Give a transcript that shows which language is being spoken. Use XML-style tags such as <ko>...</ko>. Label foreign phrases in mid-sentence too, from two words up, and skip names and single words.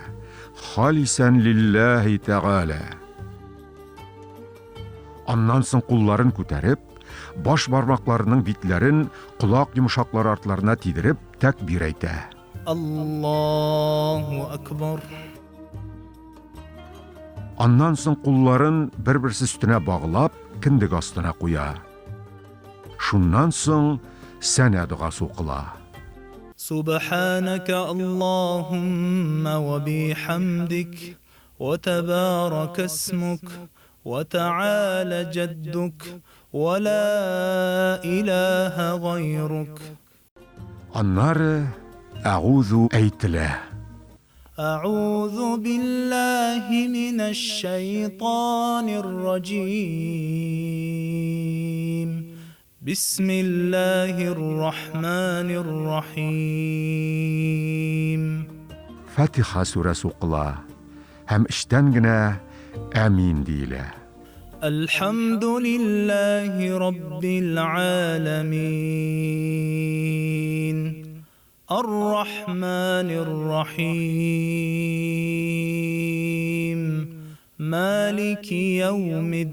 <ar>خالصا لله تعالى.</ar> <tt>Аннан соң кулларын күтәреп, баш бармакларының битләрен кулак йомшаклары артларына тидереп тәкбир әйтә.</tt> <ar>الله أكبر.</ar> <tt>Аннан соң кулларын бер-берсе өстенә баглап, киндек астына куя. Шуннан соң сәнә дугасы укыла.</tt> <ar>سبحانك اللهم وبحمدك وتبارك اسمك وتعالى جدك ولا إله غيرك.</ar> <tt>Аннары әгүзу әйтелә.</tt> <ar>أعوذ بالله من الشيطان الرجيم. بسم الله الرحمن الرحيم.</ar> <tt>Фатиха сүрәсе укыла. Һәм эштән генә әмин диелә.</tt> <ar>الحمد لله رب العالمين الرحمن الرحيم مالك يوم</ar>